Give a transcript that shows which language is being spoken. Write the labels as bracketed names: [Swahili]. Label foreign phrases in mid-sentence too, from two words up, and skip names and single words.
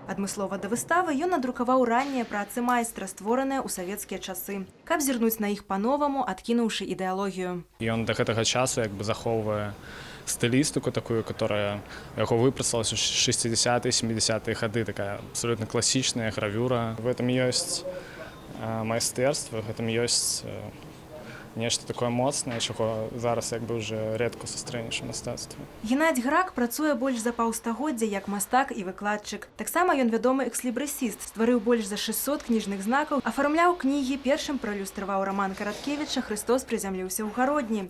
[Belarusian] Адмыслова да выставы ён надрукаваў раннія працы майстра, створаныя ў савецкія часы, каб зірнуць на іх па-новаму, адкінуўшы ідэалогію. Ён да гэтага часу захоўвае стылістыку такую, которая яго выпрацавалася ў 60-е, 70-е гады, такая абсолютно класічная гравюра. [Russian] В этом [Belarusian] ёсць майстэрства, [Russian] в этом [Belarusian] ёсць нешта такое моцнае, чаго зараз уже рэдка сустрэнеш у мастацтве. Геннадзь Грак працуе больш за паўстагоддзя як мастак і выкладчык. Таксама ён вядомы экслібрысіст, стварыў больш за 600 кніжных знакаў, афармляў кнігі, першым праілюстраваў раман Караткевіча «Хрыстос прызямліўся ў гародні».